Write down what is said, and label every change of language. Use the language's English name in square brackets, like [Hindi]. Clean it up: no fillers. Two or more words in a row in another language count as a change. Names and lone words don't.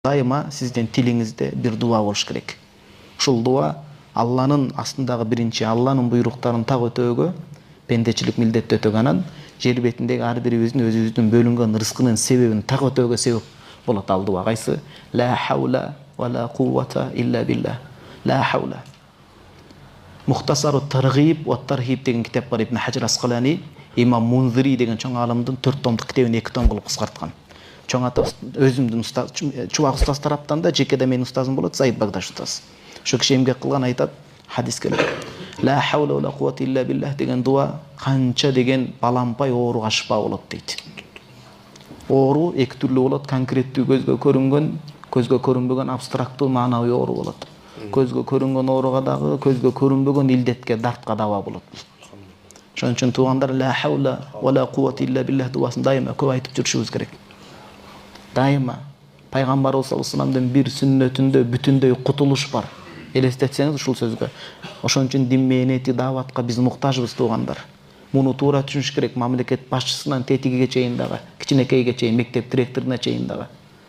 [Kyrgyz] Дайыма сиздин тилиңизде бир дуа болуш керек. Ушул дуа Алланын астындагы биринчи Алланын буйруктарын так өтөөгө, пендечилик милдетти өтөөгө, анан жер бетиндеги ар бирибиздин өзүбүздүн бөлүнгөн рызкынын себебин так өтөөгө себеп болот ал дуа. Кайсы? [Arabic] لا حول و لا قوة إلا بالله. لا حول. [Kyrgyz] Мухтасару таргиб ва тархиб деген китап бар, Ибн Хаджар Асқалани, Имам Мунзири деген чоң алымдын 4 томдук китебин 2 том кылып кыскарткан. Чоң ата өзүмдүн устаз, чубак устаз тараптан да жекеде менин устазым болот, Заид Багдаш устаз. Ошо киши эмгек кылган айтат, хадис келет. [Arabic] لا حول و لا قوة إلا بالله [Kyrgyz] деген дуа канча деген балампай ооруга шифа болот дейт. Оору эки түрлүү болот, конкреттүү көзгө көрүнбөгөн абстрактуу маанавый оору болот. Көзгө көрүнгөн ооруга дагы, көзгө көрүнбөгөн илдетке, дартка дава болот. Ошон үчүн туугандар, [Arabic] لا حول و لا قوة إلا بالله [Kyrgyz] дуасын дайыма көп айтып жүрүшүбүз керек. Дайыма пайгамбарыбыз [Arabic] صلى الله عليه [Kyrgyz] вассаламдын бир сүннөтүндө бүтүндөй кутулуш бар. Элестетсеңиз ушул сөзгө. Ошон үчүн дин мээнети, дааватка биз муктажбыз туугандар. Муну туура түшүнүш керек, мамлекет башчысынан тетигиге чейин дагы, кичинекейге чейин, мектеп директоруна чейин дагы.